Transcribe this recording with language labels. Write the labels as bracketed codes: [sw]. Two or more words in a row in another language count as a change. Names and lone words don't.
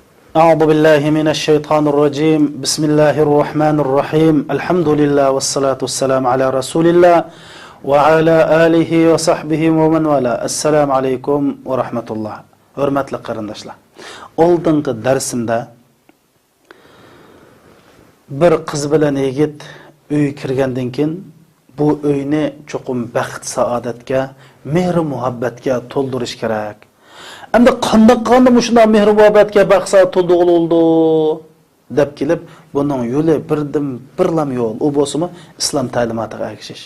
[ar] أعوذ بالله من الشيطان الرجيم بسم الله الرحمن الرحيم الحمد لله والصلاة والسلام على رسول الله وعلى آله وصحبه ومن والاه السلام عليكم ورحمة الله [uz] hurmatli qarindoshlar oldingi darsimda bir qiz bilan yigit uy kirgandan keyin bu uyni cho'qim baxt saodatga mehr muhabbatga to'ldirish kerak. Endi qanday shunday mehr muhabbatga baxt to'ldirildi deb kelib buning yo'li birlam yo'l u bo'lsa islom ta'limotiga ergashish.